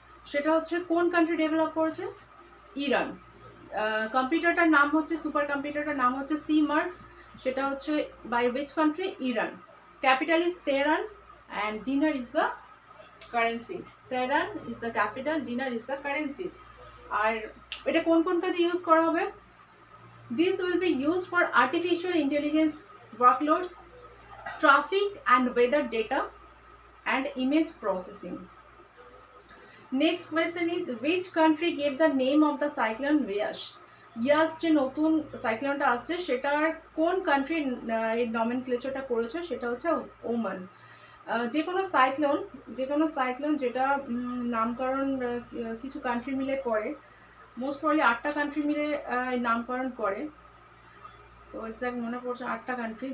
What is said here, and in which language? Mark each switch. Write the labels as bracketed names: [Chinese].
[Bangla] সেটা হচ্ছে কোন কান্ট্রি ডেভেলপ করেছে? ইরান। কম্পিউটারটার নাম হচ্ছে, সুপার কম্পিউটারটার নাম হচ্ছে CMARC, সেটা হচ্ছে [English] By which country? [Bangla] Iran. [English] Capital is Tehran and dinar is the currency. Tehran is the capital, dinar is the currency. [Bangla] আর এটা কোন কাজে ইউজ করা হবে? [English] This will be used for artificial intelligence workloads, traffic and weather data, and image processing. Next question is which country gave the name of the cyclone Yaas? [Bangla] ইয়াস যে নতুন সাইক্লোনটা আসছে সেটার কোন কান্ট্রি এই নমেনক্লেচারটা করেছে? সেটা হচ্ছে ওমান। যে কোনো সাইক্লোন যেটা নামকরণ কিছু কান্ট্রি মিলে করে, মোস্ট প্রবলি 8টা কান্ট্রি মিলে নামকরণ করে, তো এক্স্যাক্ট মনে পড়ছে 8টা কান্ট্রি।